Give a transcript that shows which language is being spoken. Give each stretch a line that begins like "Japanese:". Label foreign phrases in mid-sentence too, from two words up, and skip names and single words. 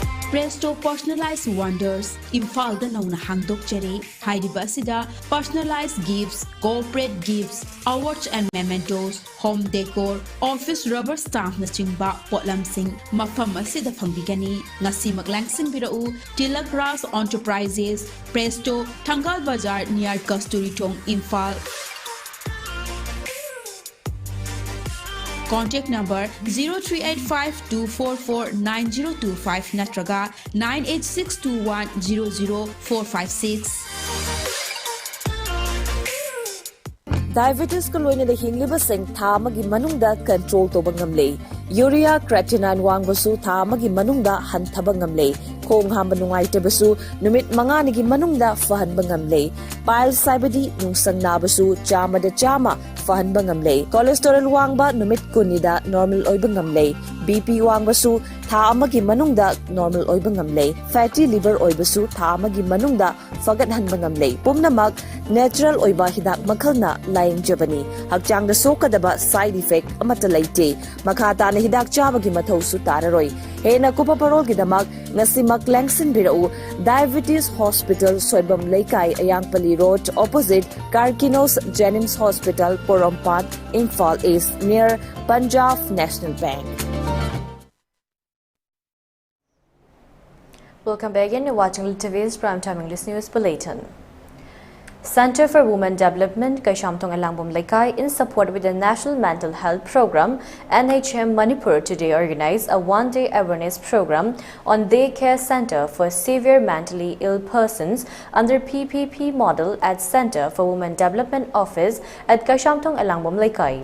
Manipuri: Presto Personalized Wonders Imphal da nauna hangdok jare hairiba asida
English: personalized gifts, corporate gifts, awards and mementos, home decor, office rubber stamp
Manipuri: na chingba potlamsing mafam asida phangbigani ngasi maglangsing birau Tilak Ras Enterprises Presto Thangal Bazar near Kasturi Thong Imphal.
English: Contact number 0385-244-9025 natraga 98621-00456.
Manipuri: Diabetes ko loina da hingliba sing tha magi manungda control to bangamle.
English: Urea creatinine
Manipuri: wangbasu tha magi manungda hanthaba ngamle. Khong hamba nungai tebasu numit manga nigi manungda fahan bangamle. Piles saibadi nungsang nabasu chama da chama fahan bangamle. Cholesterol wangba numit kunida normal oy bangamle. BP wangbasu tha amagi manungda normal oy bangamle.
English: Fatty liver
Manipuri: oy basu tha amagi manungda fagat han bangamle. Pumnamak natural oy ba hidak makhalna laying jabani. Hakchang da sokadaba
English: side effect
Manipuri: amata laite. Makhata na hidak chabagi mathau su tararoi. Hena kupa parol gidamak ngasimak langsin birau Diabetes Hospital Soibam Laikai Ayangpali Road opposite Karkinos Jennings Hospital Porompat Imphal East near Punjab National Bank.
English: Welcome back again. You're watching ELITETV's Primetime English News Bulletin. Center for Women Development Kashamtong Alangbom Laikai in support with the National Mental Health Program NHM Manipur today organized a one-day awareness program on daycare center for severe mentally ill persons under PPP model at Center for Women Development Office at Kashamtong Alangbom Laikai.